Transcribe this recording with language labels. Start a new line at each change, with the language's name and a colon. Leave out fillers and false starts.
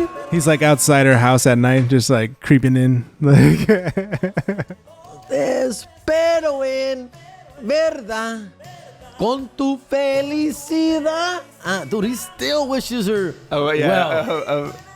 English: He's like outside her house at night, just like creeping in. Like
Spanish: Te espero en verdad con tu felicidad.
English: Dude, he still wishes her well.